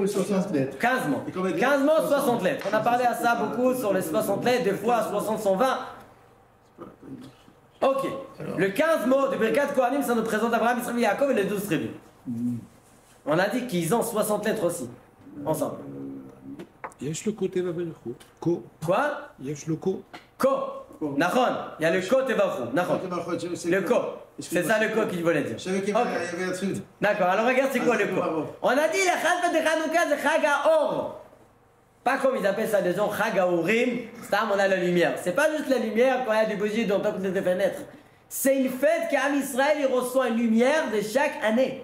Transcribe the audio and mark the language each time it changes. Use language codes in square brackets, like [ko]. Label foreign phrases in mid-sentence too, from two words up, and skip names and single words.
[fr] mots et 60 lettres. 15 mots. 15 mots, 60 lettres. On a parlé à ça beaucoup sur les 60 lettres, des fois 60, 120. Ok. Le 15 mots de Birkat Kohanim, ça nous présente Abraham, Israël, Yaakov et les 12 tribus. On a dit qu'ils ont 60 lettres aussi. Ensemble. [he] יש לו כה טבע ברכו. כה. [fr] Quoi? [he] יש לו כה. כה. נכון. [fr] Il y a le [he] כה תברכו. [fr] Nahon. Le ko. C'est ça le ko qu'il voulait dire. Je savais qu'il y avait un truc. D'accord, alors regarde c'est quoi le ko. On a dit la Chag de Hanouka c'est [he] חג אור. [fr] Pas comme ils appellent ça des gens [he] חג אורים. [fr] Stam on a la lumière. C'est pas juste la lumière quand il y a des bougies dont on peut des fenêtres. C'est une fête qu'Am Israël il reçoit une lumière de chaque année.